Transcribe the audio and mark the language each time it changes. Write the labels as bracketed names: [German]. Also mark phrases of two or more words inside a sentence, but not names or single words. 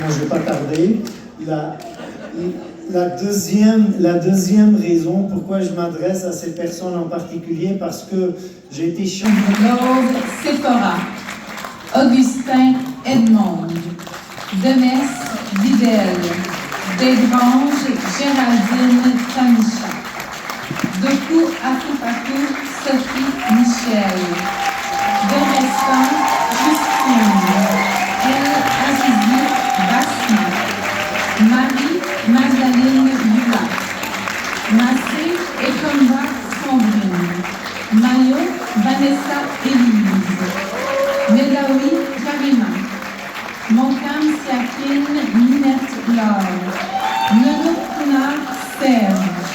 [French] pas tarder. La deuxième raison pourquoi je m'adresse à ces personnes en particulier, parce que j'ai été champion. Claude Sephora, Augustin Edmond, Demes Videl, Desgranges Géraldine Tamisha, Doku Afoufakou Sophie Michel, Derestan Justine, El Azizi Bassi, Marie Magdalene Yula, Massé Ekomba Sandrine, Mayo Vanessa Élise, Medaoui Karima, Monkam Siakine Ninette Laure, Nono Kuna Serge,